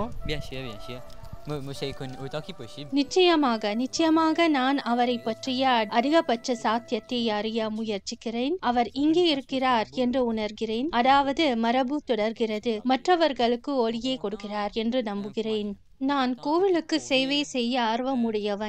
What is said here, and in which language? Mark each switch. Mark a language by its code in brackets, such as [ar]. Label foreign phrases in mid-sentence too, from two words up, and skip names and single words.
[fr] Bien sûr, bien sûr. Moi, je connais autant que possible. [ta] நிச்சயமாக நான் அவரை பற்றிய அதிகபட்ச சாத்தியத்தை அறிய முயற்சிக்கிறேன். அவர் இங்கே இருக்கிறார் என்று உணர்கிறேன். அதாவது மரபு தொடர்கிறது, மற்றவர்களுக்கு ஒளியை கொடுக்கிறார் என்று நம்புகிறேன். நான் கோவிலுக்கு சேவை செய்ய ஆர்வமுடையவன்.